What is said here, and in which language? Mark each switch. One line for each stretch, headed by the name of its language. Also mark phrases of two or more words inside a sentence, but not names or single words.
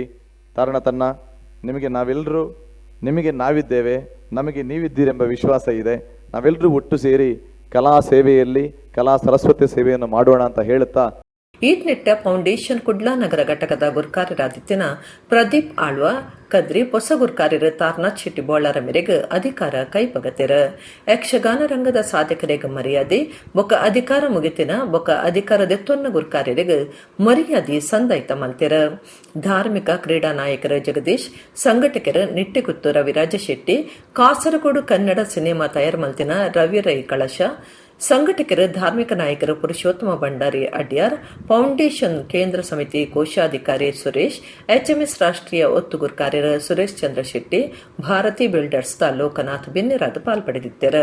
Kannada: ತಾರಣ ತನ್ನ ನಿಮಗೆ ನಾವೆಲ್ಲರೂ, ನಿಮಗೆ ನಾವಿದ್ದೇವೆ, ನಮಗೆ ನೀವಿದ್ದೀರೆಂಬ ವಿಶ್ವಾಸ ಇದೆ. ನಾವೆಲ್ಲರೂ ಒಟ್ಟು ಸೇರಿ ಕಲಾ ಸೇವೆಯಲ್ಲಿ ಕಲಾ ಸರಸ್ವತಿ ಸೇವೆಯನ್ನು ಮಾಡೋಣ ಅಂತ ಹೇಳುತ್ತಾ,
Tulu: ಈಟ್ನೆಟ್ಟ ಫೌಂಡೇಶನ್ ಕುಡ್ಲಾ ನಗರ ಘಟಕದ ಗುರ್ಕಾರ್ಯರಾದಿತ್ಯನ ಪ್ರದೀಪ್ ಆಳ್ವ ಕದ್ರಿ ಹೊಸ ಗುರ್ಕಾರ್ಯರು ತಾರ್ನಾಥ್ ಶೆಟ್ಟಿ ಬೋಳರ ಮೇರೆಗೆ ಅಧಿಕಾರ ಕೈಪಗತಿರ. ಯಕ್ಷಗಾನ ರಂಗದ ಸಾಧಕರಿಗೆ ಮರ್ಯಾದೆ ಬೊಕ್ಕ ಅಧಿಕಾರ ಮುಗಿತಿನ ಬೊಕ್ಕ ಅಧಿಕಾರದೆತ್ತೊನ್ನ ಗುರ್ಕಾರ್ಯರಿಗೆ ಮರ್ಯಾದೆ ಸಂದಾಯ್ತ ಮಲ್ತಿರ. ಧಾರ್ಮಿಕ ಕ್ರೀಡಾ ನಾಯಕರ ಜಗದೀಶ್, ಸಂಘಟಕರ ನಿಟ್ಟೆಗುತ್ತು ರವಿರಾಜ ಶೆಟ್ಟಿ, ಕಾಸರಗೋಡು ಕನ್ನಡ ಸಿನಿಮಾ ತಯಾರು ಮಲ್ತಿನ ರವಿ ರೈ ಕಳಶ, ಸಂಘಟಕರು ಧಾರ್ಮಿಕ ನಾಯಕರು ಪುರುಷೋತ್ತಮ ಭಂಡಾರಿ ಅಡ್ಯಾರ್, ಫೌಂಡೇಶನ್ ಕೇಂದ್ರ ಸಮಿತಿ ಕೋಶಾಧಿಕಾರಿ ಸುರೇಶ್, HMS ರಾಷ್ಟ್ರೀಯ ಒತ್ತುಗುರ್ ಕಾರ್ಯರ ಸುರೇಶ್ ಚಂದ್ರ ಶೆಟ್ಟಿ, ಭಾರತಿ ಬಿಲ್ಡರ್ಸ್ ದ ಲೋಕನಾಥ್ ಬೆನ್ನಿರಾದ ಪಾಲ್ಪಡೆದಿದ್ದರು.